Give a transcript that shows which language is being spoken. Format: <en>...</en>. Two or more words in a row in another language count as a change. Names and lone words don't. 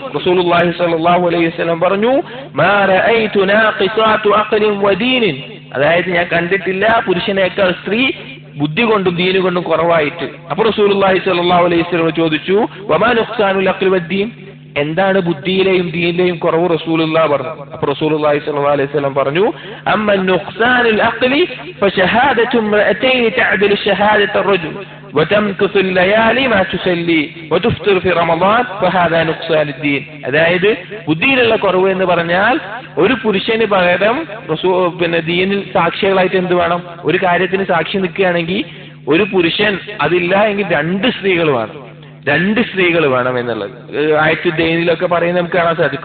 <ml>റസൂലുള്ളാഹി</ml> <ar>صلى الله عليه وسلم</ar> <ml>പറഞ്ഞു,</ml> <ar>ما رأيت ناقصات عقل ودين,</ar> <ml>അതായത് ഞാൻ കണ്ടിട്ടില്ല പുരുഷനേക്കാൾ സ്ത്രീ ബുദ്ധി കൊണ്ടും ദീന് കൊണ്ടും കുറവായിട്ട്. അപ്പോൾ റസൂലുള്ളാഹി</ml> <ar>صلى الله عليه وسلم</ar> <ml>ചോദിച്ചു,</ml> <ar>وما نقصان العقل والدين,</ar> <ml>എന്താണ് ബുദ്ധിയിലെയും ദീനിലെയും കുറവ് റസൂലുള്ളാഹി പറഞ്ഞു.</ml> <ar>അപ്പോൾ رسول الله صلى الله عليه وسلم</ar> <ml>പറഞ്ഞു,</ml> <ar>أما نقصان العقل فشهادة امرأتين تعدل شهادة رجل وتمكث الليالي ما تصلي وتفطر في رمضان فهذا نقصان الدين.</ar> <ml>അതായത് ബുദ്ധിയിലുള്ള കുറവ് എന്ന് പറഞ്ഞാൽ ഒരു പുരുഷന് പകരം പിന്നെ ദീനിൽ സാക്ഷികളായിട്ട് എന്ത് വേണം, ഒരു കാര്യത്തിന് സാക്ഷി നിൽക്കുകയാണെങ്കിൽ ഒരു പുരുഷൻ അതില്ല എങ്കിൽ 2 സ്ത്രീകൾ വേണം, 2 സ്ത്രീകൾ വേണം എന്നുള്ളത് ആയത്ത് ദീനിലൊക്കെ പറയുന്നത് നമുക്ക് കാണാൻ സാധിക്കും.</ml>